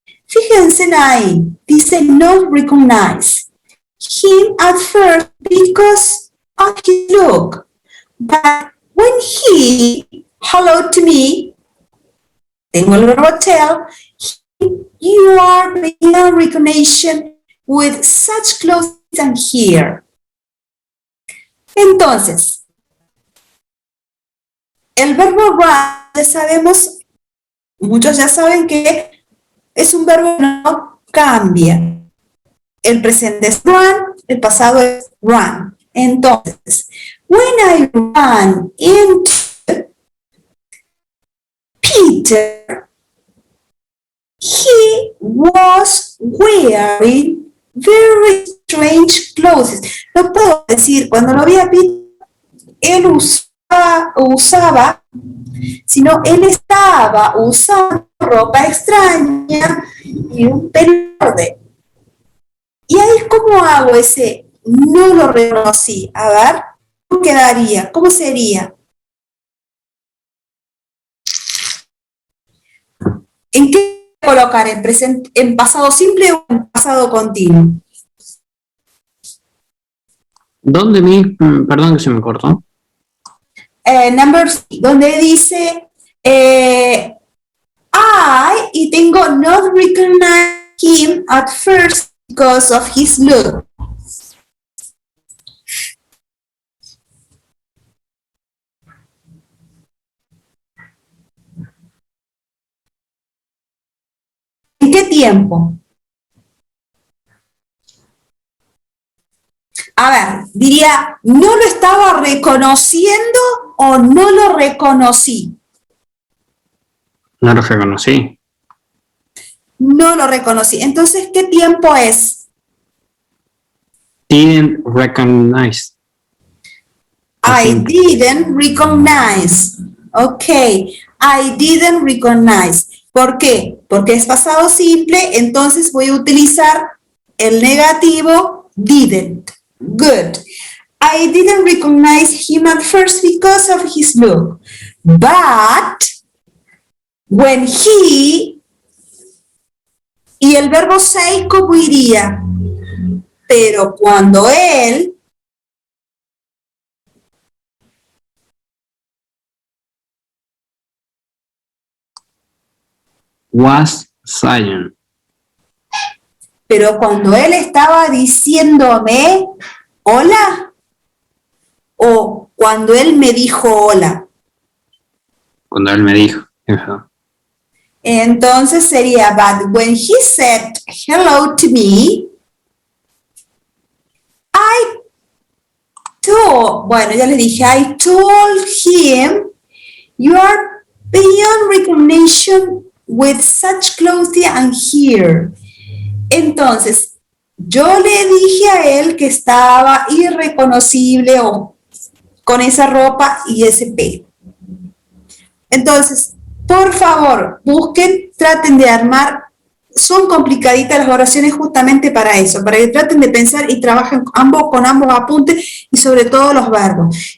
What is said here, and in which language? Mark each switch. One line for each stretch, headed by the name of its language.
Spanish: Fíjense ahí, dice
English: no recognize him at first because of his look. But when he hello to me,
Spanish: tengo el verbo tell,
English: you are beyond recognition with such clothes and here.
Spanish: Entonces, el verbo run, ya sabemos, muchos ya saben que es un verbo que no cambia. El presente es run, el pasado es run. Entonces,
English: when I ran into Peter, he was wearing very strange clothes.
Spanish: No puedo decir, cuando lo vi a Peter, él usaba, sino él estaba usando ropa extraña y un pelo verde. Y ahí, ¿cómo hago ese? No lo reconocí. A ver, ¿cómo quedaría? ¿Cómo sería? ¿En qué colocar? ¿En pasado simple o en pasado continuo? ¿Dónde perdón que se me cortó?
English: Number 3,
Spanish: donde dice
English: I,
Spanish: y tengo
English: not recognize him at first because of his look.
Spanish: ¿En qué tiempo? A ver, diría, ¿no lo estaba reconociendo o no lo reconocí? No lo reconocí. No lo reconocí. Entonces, ¿qué tiempo es?
English: Didn't recognize. I didn't recognize. Ok, I didn't recognize.
Spanish: ¿Por qué? Porque es pasado simple, entonces voy a utilizar el negativo didn't.
English: Good. I didn't recognize him at first because of his look. But when he,
Spanish: y el verbo say, ¿cómo iría? Pero cuando él,
English: Was silent.
Spanish: pero cuando él estaba diciéndome hola, o cuando él me dijo hola. Cuando él me dijo. Ajá. Entonces sería,
English: but when he said hello to me, I told,
Spanish: bueno, ya le dije,
English: I told him, you are beyond recognition with such clothing and here.
Spanish: Entonces, yo le dije a él que estaba irreconocible o con esa ropa y ese pelo. Entonces, por favor, busquen, traten de armar, son complicaditas las oraciones justamente para eso, para que traten de pensar y trabajen con ambos apuntes y sobre todo los verbos.